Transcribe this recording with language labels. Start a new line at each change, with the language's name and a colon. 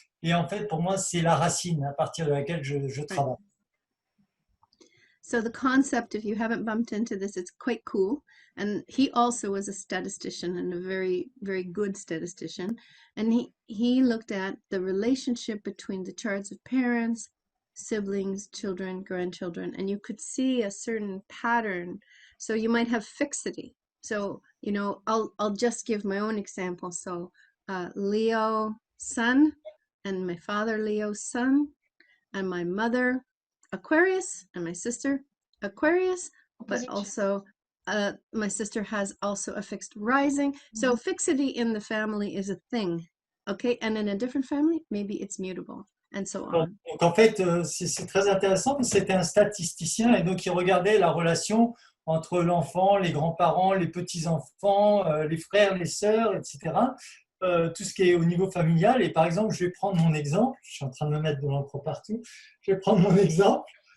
French: Et en fait, pour moi, c'est la racine à partir de laquelle je travaille.
English: So the concept, if you haven't bumped into this, it's quite cool. And he also was a statistician, and a very, very good statistician. And he looked at the relationship between the charts of parents, siblings, children, grandchildren, and you could see a certain pattern. So you might have fixity. So, you know, I'll just give my own example. So Leo sun, and my father Leo sun, and my mother Aquarius, and my sister Aquarius, but also my sister has also a fixed rising. So fixity in the family is a thing, okay? And in a different family, maybe it's mutable, and so on.
French: Donc en fait, c'est très intéressant, parce que c'était un statisticien, et donc il regardait la relation entre l'enfant, les grands-parents, les petits-enfants, les frères, les sœurs, etc. Tout ce qui est au niveau familial. Et par exemple, je vais prendre mon exemple. Je suis en train de me mettre de l'encre partout. Je vais prendre mon exemple.